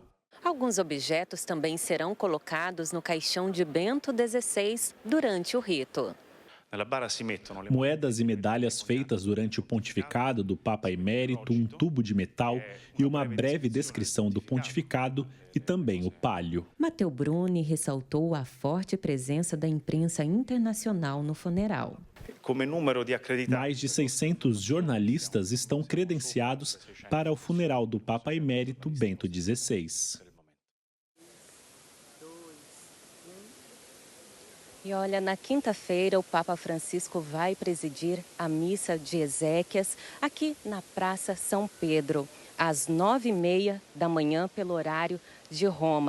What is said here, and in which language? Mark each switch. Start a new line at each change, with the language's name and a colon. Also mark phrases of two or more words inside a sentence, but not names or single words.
Portuguese: Alguns objetos também serão colocados no caixão de Bento XVI durante o rito. Moedas e medalhas feitas durante o pontificado do Papa Emérito, um tubo de metal e uma breve descrição do pontificado e também o palio. Matteo Bruni ressaltou a forte presença da imprensa internacional no funeral. Mais de 600 jornalistas estão credenciados para o funeral do Papa Emérito Bento XVI. E olha, na quinta-feira o Papa Francisco vai presidir a missa de Exéquias aqui na Praça São Pedro, às 9h30 da manhã, pelo horário de Roma.